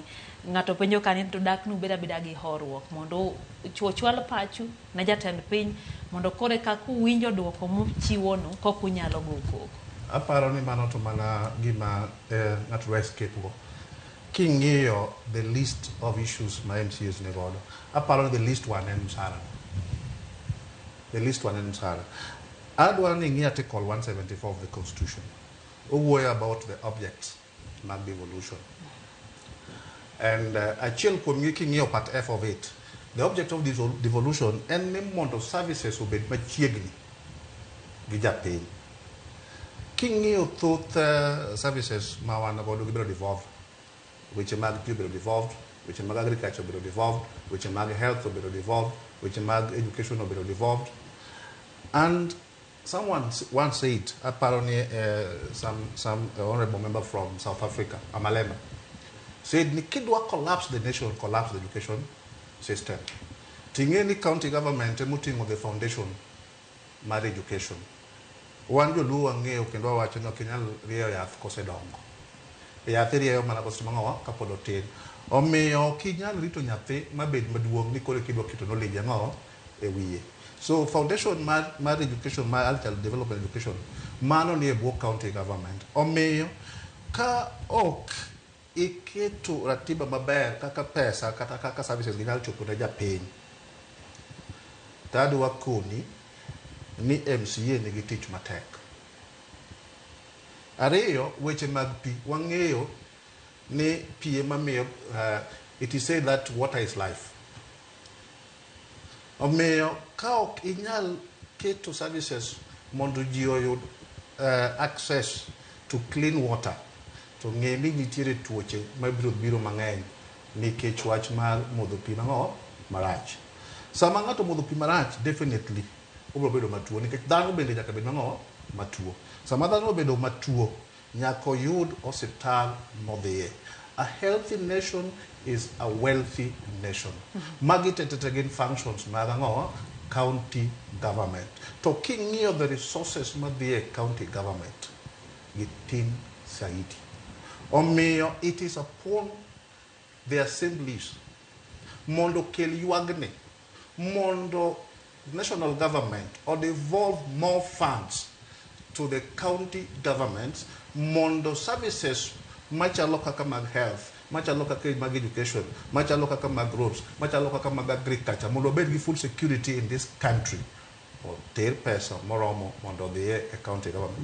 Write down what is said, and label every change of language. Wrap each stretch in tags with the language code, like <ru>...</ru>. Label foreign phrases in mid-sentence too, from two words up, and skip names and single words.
<luo>Ng'ato penjo kani to dak nu beda gi horuok mondo chwal pachu na jatend piny mondo kore kaka uwinjo duoko mochiwo no kok unyalo go koko. Aparo ni mano to mana gima ng'ato escape go. King'iyo</luo> <en>the list of issues</en> <luo>ma MCAs ni godo, aparo ni</luo> <en>the list one</en> <luo>en msara.</luo> <en>The list one</en> <luo>en msara. Adwaro ni ing'i</luo> <en>article 174 of the Constitution.</en> <luo>Owuoyo</luo> <en>about the objects</en> <luo>mag devolution. And achiel kuom gi king'iyo</luo> <en>part F of it, the object of this devolution</en> <luo>en ni mondo services obed machiegni gi japiny. King'iyo thoth services ma wan godo gibiro devolved. Weche mag pii biro devolved, weche mag agriculture biro devolved, weche mag health biro devolved, weche mag education biro devolved.</luo> <en>And someone once said, apparently some honorable member from South Africa, Amalema, said</en> <luo>ni kidwa</luo> <en>collapse the nation, collapse the education system.</en> <luo>Tingeni</luo> <en>county government</en> <luo>mutingo</luo> <en>the foundation</en> <luo>mar education. Wan joluo ang'eyo kendo wacho ni ok inyal rieyo yath kosedongo. Yath irieyo mana kosemang'owa kapod otin. Omiyo ok inyal rito nyathi mabed maduong' ni koro kidwa keto knowledge ang'o e wiye.</luo> <en>So foundation</en> <luo>mar education, mar</luo> <en>child development education,</en> <luo>mano ni e bwo</luo> <en>county government.</en> <luo>Omiyo ka ok iketo ratiba maber kaka pesa kata kaka services ginyal chopo ne japiny, tadwa koni ni MCA nigi tich matek. Ariyo, weche mag pi. Wang'eyo ni pi ema miyo</luo> <en>it is said that water is life.</en> <luo>Omiyo ka ok inyal keto services mondo ji oyud</luo> <en>access to clean water,</en> <luo>to ng'e ni nitiere tuoche mabiro mang'eny nikech wach mar modho pi mang'o marach. Sama ng'ato modho pi marach, definitely obiro bedo matuo nikech dhano bende nyaka bed mang'o matuo. Sama dhano bedo matuo, nyako yud osiptal modhiye.</luo> <en>A healthy nation is a wealthy nation.</en> <luo>Magi gin functions mag ang'o?</luo> <en>County government.</en> <luo>To king'iyo</luo> <en>the resources</en> <luo>madhiye</luo> <en>county government,</en> <luo>gitin saidi. Omiyo</luo> <en>it is upon the assemblies</en> <luo>mondo kel yuagne, mondo</luo> <en>national government</en> <luo>or</luo> <en>devolve more funds to the county governments,</en> <luo>mondo services machalo kaka mag health, machalo kaka mag education, machalo kaka mag roads, machalo kaka mag agriculture, mondo bed gi</luo> <en>full security in this country,</en> <luo>or ter pesa moromo mondo dhiye a</luo> <en>county government.</en>